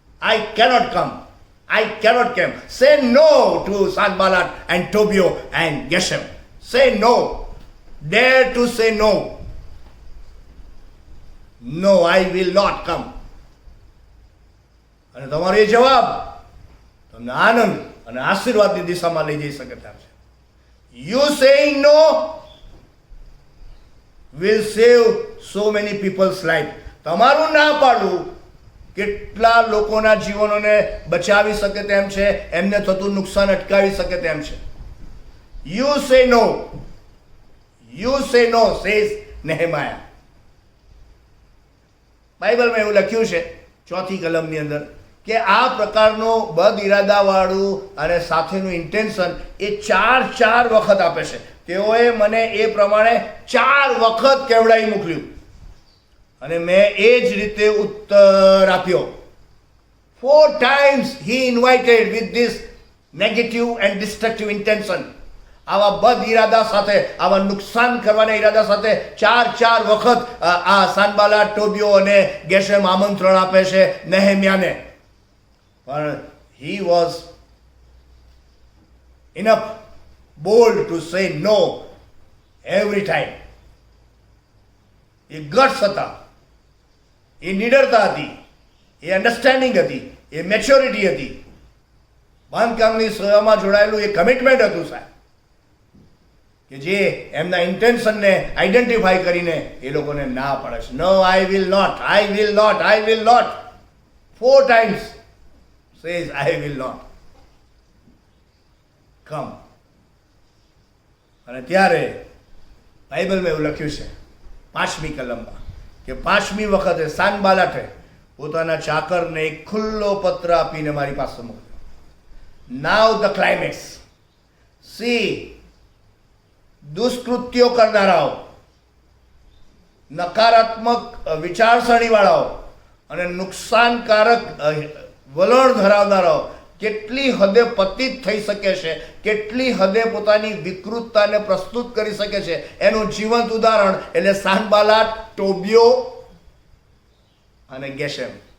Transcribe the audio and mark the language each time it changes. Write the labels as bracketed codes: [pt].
[en] I cannot come. I cannot came. Say no to Sanballat and Tobiah and Geshem. Say no. Dare to say no. No, I will not come. [gu] અને તમારો એ જવાબ તમને આનંદ અને આશીર્વાદની દિશામાં લઈ જઈ શકે તેમ છે. [en] You saying no will save so many people's life. [gu] તમારું ના પાડવું કેટલા લોકોના જીવનોને બચાવી શકે તેમ છે, એમને થતું નુકસાન અટકાવી શકે તેમ છે. [en] You say no. You say no, says Nehemiah. [gu] બાઇબલમાં એવું લખ્યું છે 4th કલમની અંદર કે આ પ્રકારનું બદ ઇરાદાવાળું અને સાથેનું ઇન્ટેન્શન એ ચાર વખત આપે છે. તેઓએ મને એ પ્રમાણે 4 વખત કેવડાવી મોકલ્યું અને મેં એ જ રીતે ઉત્તર આપ્યો. [en] 4 times he invited with this negative and destructive intention. [gu] આવા બદ ઈરાદા સાથે, આવા નુકસાન કરવાના ઈરાદા સાથે 4 વખત આ સાનબાલા, ટોબિયો અને ગેશેમ આમંત્રણ આપે છે નેહેમ્યાને. [en] પણ he was enough bold to say no every time. [gu] A guts હતા, એ નિડરતા હતી, એ અન્ડરસ્ટેન્ડિંગ હતી, એ મેચ્યોરિટી હતી, બાંધકામની સેવામાં જોડાયેલું એ કમિટમેન્ટ હતું સાહેબ, કે જે એમના ઇન્ટેન્શનને આઈડેન્ટિફાઈ કરીને એ લોકોને ના પાડે છે. [en] No, I will not, I will not, I will not. 4 times says I will not come. [gu] અને ત્યારે બાઇબલમાં એવું લખ્યું છે 5મી કલમમાં કે 5મી વખતે સાનબાલાટે પોતાના ચાકરને એક ખુલ્લો પત્ર આપીને મારી પાસે મોકલ્યો. [en] Now the climax. [gu] સી, દુષ્કૃત્યો કરનારાઓ, નકારાત્મક વિચારસરણીવાળાઓ અને નુકસાનકારક વલણ ધરાવનારાઓ કેટલી હદે પતિત થઈ શકે છે, કેટલી હદે પોતાની વિકૃતતાને પ્રસ્તુત કરી શકે છે, એનું જીવંત ઉદાહરણ એટલે સાનબાલાટ, ટોબિયો અને ગેશેમ.